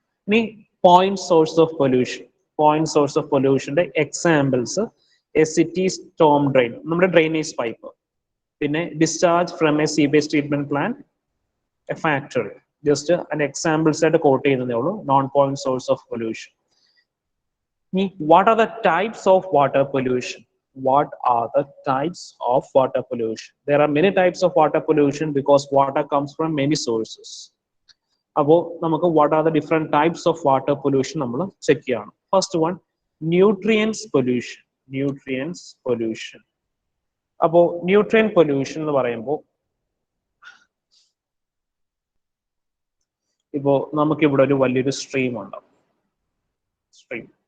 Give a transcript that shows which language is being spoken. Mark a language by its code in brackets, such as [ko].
[ml] ഇനി point source of pollution. Point source of പൊല്യൂഷന്റെ examples: [en] a city storm drain, [ml] നമ്മുടെ drainage pipe. പിന്നെ [en] Discharge from a sewage treatment plant, a factory. [ml] Just അതിന്റെ examples ആയിട്ട് coat ചെയ്യുന്നതേ ഉള്ളൂ, [en] Non point source of pollution. What are the types of water pollution? What are the types of water pollution? There are many types of water pollution because water comes from many sources. [ml] അപ്പോൾ നമുക്ക് [en] what are the different types of water pollution [ml] നമ്മൾ check ചെയ്യണം. [en] First one, nutrients pollution. Nutrients pollution. [ml] അപ്പോൾ nutrient pollution എന്ന് പറയുമ്പോൾ ഇപ്പോ നമുക്കിവിടെ ഒരു വലിയൊരു സ്ട്രീം ഉണ്ട്. സ്ട്രീം.